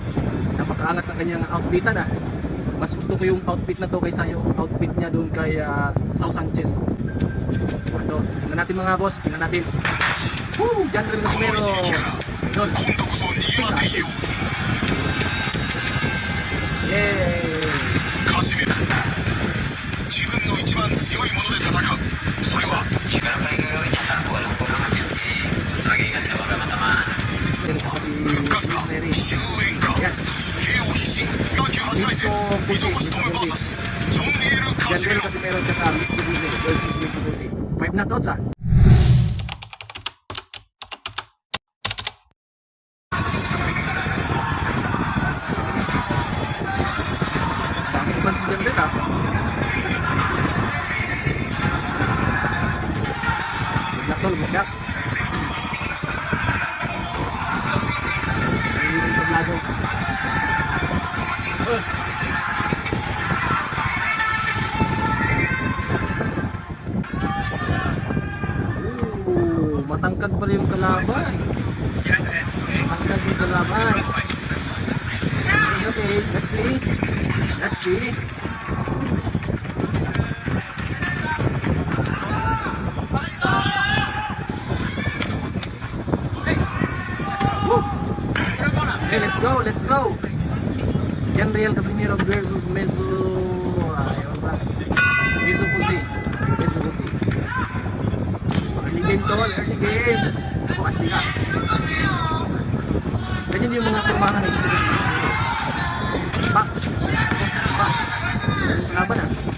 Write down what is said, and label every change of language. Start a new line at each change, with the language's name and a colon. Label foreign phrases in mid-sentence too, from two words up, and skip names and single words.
Filipino: Napakaangas ng kanyang outfitan ah. Mas gusto ko yung outfit na to kaysa yung outfit niya doon kay Sao Sanchez. Ito, tingnan natin mga boss, tingnan natin. Woo! Janriel Casimero. Doon. Yay!
Japanese: 自分の一番強いもので戦う。それは 復活か終焉か KO 必至第98回戦溝越トム VS ジョン・リエル・カシメ Janriel ロ
Filipino: Casimero tsaka Mitsubishi versus Mitsubishi. 5 knockouts ah. Bakit ba si Janriel ah?
English: Good luck tol, good luck.
Filipino: Hindi rin tablado. Matangkad pa rin yung kalaban. Matangkad yung kalaban.
English: Okay, let's see. Let's see. Woo. Okay, let's go, let's go. Janriel Casimero versus Mitsubishi. Early game tol, early game.
Filipino: Bukas nila. Ganyan yung mga turmahan na gusto ko. Back. Laban ah.